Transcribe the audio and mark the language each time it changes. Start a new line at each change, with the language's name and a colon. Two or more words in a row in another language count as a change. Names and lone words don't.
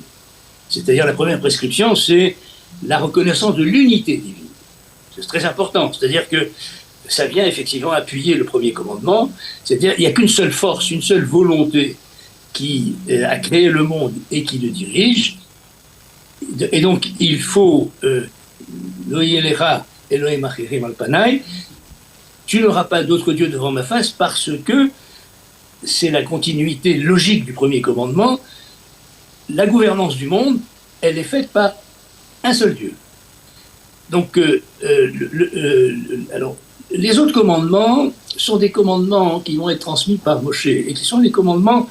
French: C'est-à-dire la première prescription, c'est la reconnaissance de l'unité divine. C'est très important. C'est-à-dire que ça vient effectivement appuyer le premier commandement. C'est-à-dire qu'il n'y a qu'une seule force, une seule volonté qui a créé le monde et qui le dirige. Et donc, il faut
Hebrew: לא יהיה לך אלהים אחרים על פני.
French: Tu n'auras pas d'autre Dieu devant ma face parce que c'est la continuité logique du premier commandement. La gouvernance du monde, elle est faite par un seul Dieu. Donc, alors, les autres commandements sont des commandements qui vont être transmis par Moshe et qui sont des commandements.